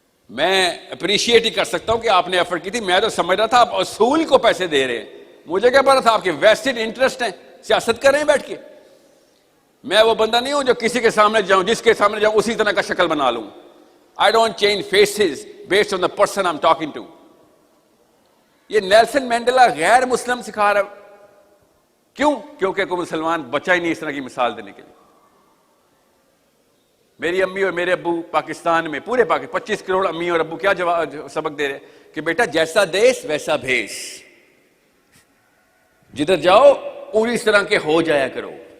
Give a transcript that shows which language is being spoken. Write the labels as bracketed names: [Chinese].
[Urdu] میں اپریشیٹ ہی کر سکتا ہوں کہ آپ نے ایفرٹ کی تھی. میں تو سمجھ رہا تھا آپ اصول کو پیسے دے رہے ہیں, مجھے کیا پتا تھا آپ کے [English] vested interest [Urdu] ہیں, سیاست کر رہے ہیں بیٹھ کے. میں وہ بندہ نہیں ہوں جو کسی کے سامنے جاؤں, جس کے سامنے جاؤں اسی طرح کا شکل بنا لوں. [English] I don't change faces based on the person I'm talking to. [Urdu] یہ نیلسن مینڈیلا غیر مسلم سکھا رہا ہے. کیوں؟ کیونکہ کوئی مسلمان بچہ ہی نہیں اس طرح کی مثال دینے کے لیے. میری امی اور میرے ابو پاکستان میں, پورے پاکستان 25 کروڑ امی اور ابو کیا سبق دے رہے کہ بیٹا جیسا دیس ویسا بھیس, جدھر جاؤ پوری اس طرح کے ہو جایا کرو.